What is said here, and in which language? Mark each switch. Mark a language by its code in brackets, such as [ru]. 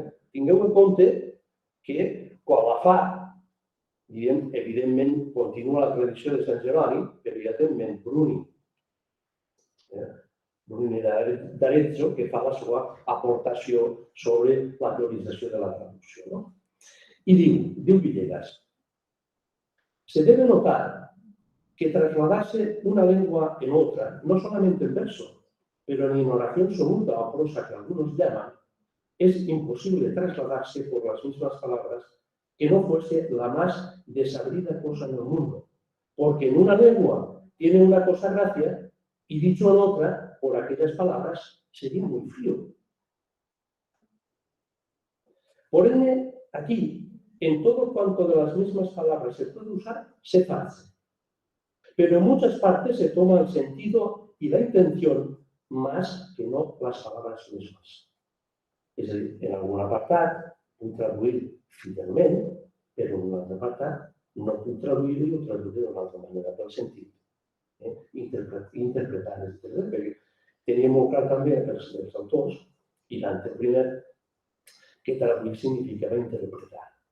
[ca] Tingueu en compte que quan la fa, evidentment, continua la tradició de Sant Jeroni, però ja té en ment Bruni. Bruni d'Arezzo, que fa la seva aportació sobre la teorització de la traducció. [es] Y [ca] diu [es] Villegas, se debe notar que trasladarse una lengua en otra, no solamente en verso, pero ni en oración soluta o prosa que algunos llaman, es imposible trasladarse por las mismas palabras que no fuese la más desabrida cosa en el mundo, porque en una lengua tiene una cosa gracia y dicho en otra, por aquellas palabras, sería muy frío. Por ende, aquí, en todo cuanto de las mismas palabras se puede usar, se hace. Pero en muchas partes se toma el sentido y la intención más que no las palabras mismas. [ca] És a dir, en algun apartat puc traduir fidelment, però en un altre apartat no puc traduir-ho i ho traduiré d'una altra manera, pel sentit. Interpretar, perquè tenia molt clar també els autors, i Dante primer, que traduir significava interpretar.